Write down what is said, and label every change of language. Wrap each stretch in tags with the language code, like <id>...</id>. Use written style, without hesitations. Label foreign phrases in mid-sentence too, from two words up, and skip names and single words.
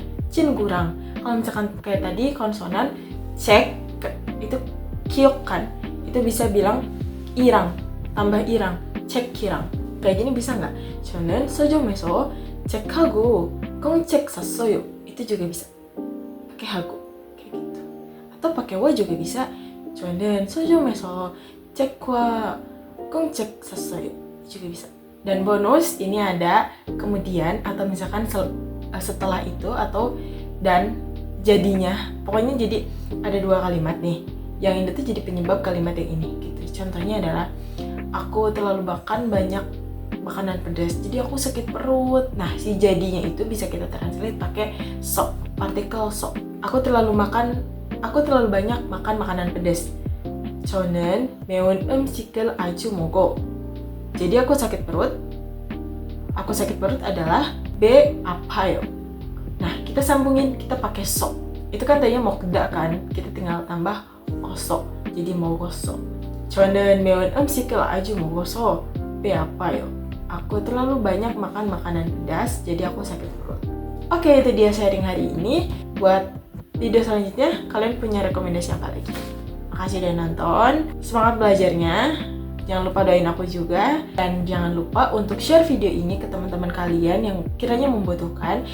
<ko>친구랑.</ko> <id>Kalau misalkan kayak tadi konsonan cek itu kiok kan. Itu bisa bilang irang tambah irang. 책이랑. Kayak gini bisa nggak?</id> <ko>저는 서점에서 책하고 공책 샀어요.</ko> <id>Itu juga bisa pakai hago kayak gitu. Atau pakai wa juga bisa.</id> <ko>저는 서점에서 책과 공책 샀어요.</ko> <id>Juga bisa. Dan bonus ini ada kemudian atau misalkan setelah itu atau dan jadinya. Pokoknya jadi ada 2 kalimat nih. Yang ini tuh jadi penyebab kalimat yang ini gitu. Contohnya adalah aku terlalu makan banyak makanan pedas, jadi aku sakit perut. Nah, si jadinya itu bisa kita translate pakai sok, partikel sok. Aku terlalu banyak makan makanan pedas.</id> <ko>저는 매운 음식을 아주 먹어.</ko> <id>Jadi aku sakit perut. Aku sakit perut adalah</id> <ko>배 아파요.</ko> <id>Nah, kita sambungin, kita pakai sok. Itu kan tadinya 먹다 kan, kita tinggal tambah osok. Jadi 먹었어.</id> <ko>저는 매운 음식을 아주 먹어서 배 아파요.</ko> <id>aku terlalu banyak makan makanan pedas, jadi aku sakit perut. Oke, itu dia sharing hari ini. Buat video selanjutnya, kalian punya rekomendasi apa lagi? Makasih udah nonton, semangat belajarnya. Jangan lupa doain aku juga. Dan jangan lupa untuk share video ini ke teman-teman kalian yang kiranya membutuhkan.</id>